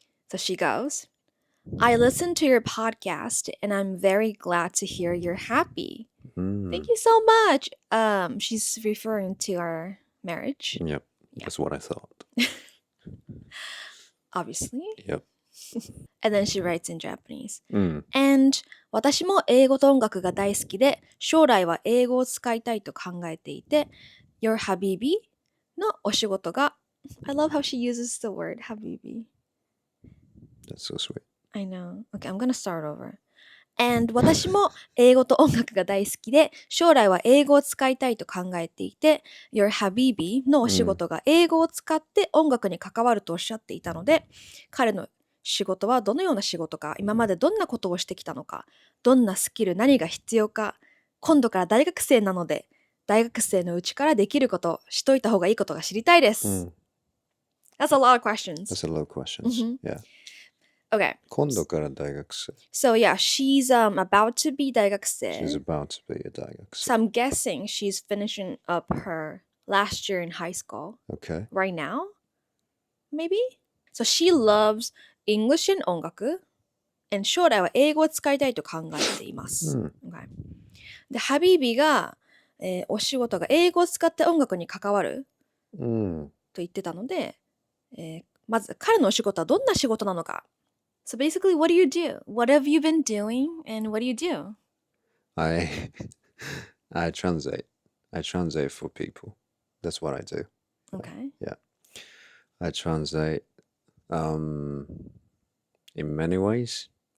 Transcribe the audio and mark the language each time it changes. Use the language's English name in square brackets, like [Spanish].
[English] So she goes, I listened to your podcast and I'm very glad to hear you're happy. Thank you so much. She's referring to our marriage. Yep. Yeah. That's what I thought. Obviously. Yep. And then she writes in Japanese. And [Japanese] 私も英語と音楽が大好きで、将来は英語を使いたいと考えていて、Your Habibi のお仕事が [English] I love how she uses the word Habibi. [Japanese] That's so sweet. I know. Okay, I'm gonna start over. And 私も英語と音楽が大好きで、将来は英語を使いたいと考えていて、Your Habibi のお仕事が英語を使って音楽に関わるとおっしゃっていたので、彼の仕事はどのような仕事か、今までどんなことをしてきたのか、どんなスキル、何が必要か、今度から大学生なので、大学生のうちからできること、しといた方がいいことが知りたいです。 [English] That's a lot of questions. That's a lot of questions. Yeah. Okay. [Japanese] 今度から大学生. [English] So yeah, she's about to be 大学生. She's about to be a 大学生. So I'm guessing she's finishing up her last year in high school. Okay. Right now? Maybe? So she loves English and 音楽 and [Japanese] 将来は英語を使いたいと考えています。 [English] Okay. [Japanese] で、Habibi が、お仕事が英語を使って音楽に関わると言ってたので、まず彼のお仕事はどんな仕事なのか。 [English] So basically, what do you do? What have you been doing and what do you do? I translate. I translate for people. That's what I do. Okay. Yeah. I translate in many ways.